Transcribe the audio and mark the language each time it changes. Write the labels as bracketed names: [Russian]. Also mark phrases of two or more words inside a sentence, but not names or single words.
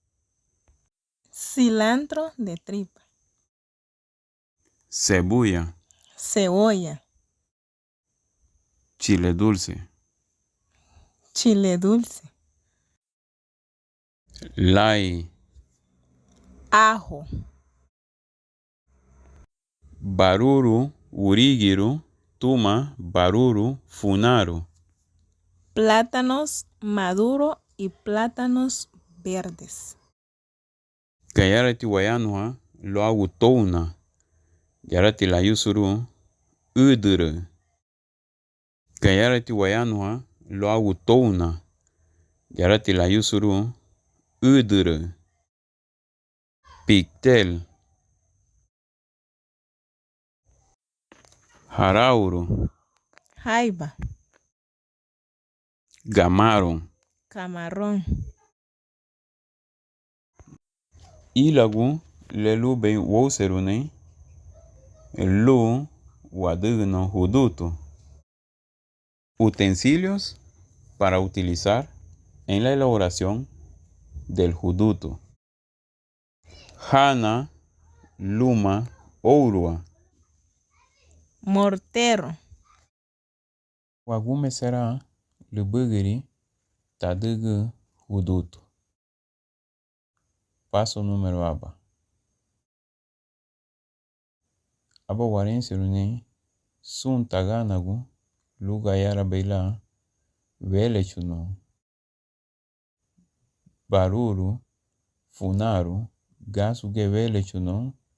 [Spanish] Cilantro de tripa. Cebolla. Cebolla. Chile dulce. Chile dulce. [Garifuna] Lay. [Spanish] Ajo. [Garifuna] Baruru. Urigiru. Tuma. Baruru. Funaru. [Spanish] Plátanos maduro y plátanos verdes. [Garifuna] Gayarati wayanua. Lo agutona. Yarati la yusuru. Uduru. Gayarati wayanua. Lo agutona. Yarati la yusuru. Uduru. Pictel. Harauro. [Spanish] Jaiba. [Garifuna] Gamaro. [Spanish] Camarón. [Garifuna] Ilagu lelu be woserune. Lu wadugno hudutu. [Spanish] Utensilios para utilizar en la elaboración del hudutu. [Garifuna] Hana, luma, ourua. [Spanish] Mortero. [Garifuna] Wagume será lubugiri tadugu hudutu. [Spanish] Paso número aba. [Garifuna] Aba warensirune sun taganagu luga yara beila vele chuno. Baruru, funaru, gasu ge vele chuno.